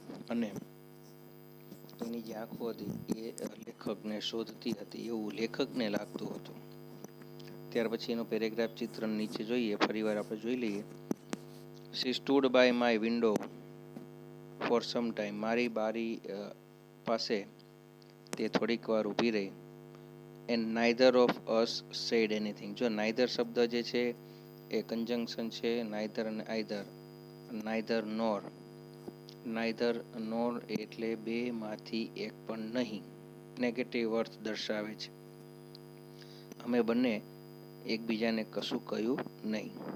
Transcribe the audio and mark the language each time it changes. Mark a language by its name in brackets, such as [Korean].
[Gujarati] અને એની જે આંખો હતી એ લેખકને શોધતી હતી એવું લેખકને લાગતું હતું. ત્યાર પછી એનો પેરેગ્રાફ ચિત્ર નીચે જોઈએ, ફરીવાર આપણે જોઈ લઈએ. [English] She stood by my window for some time. [Gujarati] મારી બારી પાસે તે થોડીક વાર ઊભી રહી. [English] And neither of us said anything. [Gujarati] જો neither શબ્દ જે છે એ કંજંક્શન છે, neither અને either, neither nor. neither nor એટલે બે માંથી એક પણ નહીં, નેગેટિવ અર્થ દર્શાવે છે. અમે બંને એકબીજાને કશું કહ્યું નહીં.